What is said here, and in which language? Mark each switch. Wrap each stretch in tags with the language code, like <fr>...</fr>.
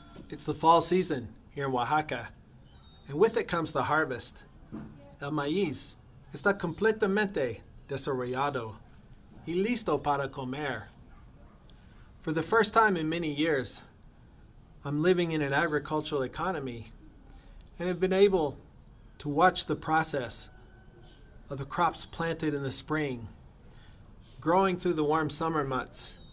<en>It's the fall season here in Oaxaca, and with it comes the harvest.</en> <es>El maíz está completamente desarrollado y listo para comer.</es> <en>For the first time in many years, I'm living in an agricultural economy and have been able to watch the process of the crops planted in the spring, growing through the warm summer months.</en>